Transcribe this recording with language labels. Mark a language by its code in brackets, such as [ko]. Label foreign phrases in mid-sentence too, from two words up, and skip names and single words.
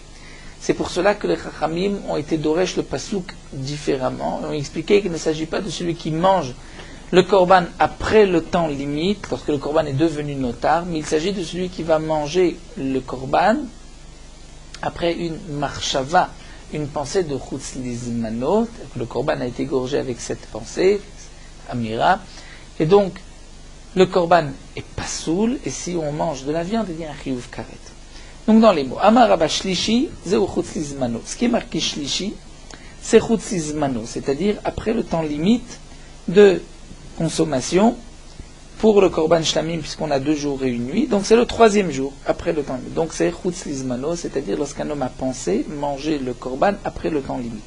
[fr] C'est pour cela que les chachamim ont été doresh le pasouk différemment, et ont expliqué qu'il ne s'agit pas de celui qui mange le korban après le temps limite, lorsque le korban est devenu notar, mais il s'agit de celui qui va manger le korban après une marshava, une pensée de [he] חוץ לזמנו. [fr] Le korban a été gorgé avec cette pensée, amira, et donc le korban est pasoul, et si on mange de la viande, il y a un [he] חיוב כרת. [fr] Donc dans les mots, [he] אמר רבא שלישי זהו חוץ לזמנו. [fr] Ce qui est marqué shlishi, c'est [he] חוץ לזמנו, [fr] c'est-à-dire après le temps limite de consommation pour le [he] קרבן שלמים, [fr] puisqu'on a 2 jours et 1 nuit, donc c'est le 3e jour après le temps limite. Donc c'est [he] חוץ לזמנו, [fr] c'est-à-dire lorsqu'un homme a pensé manger le korban après le temps limite.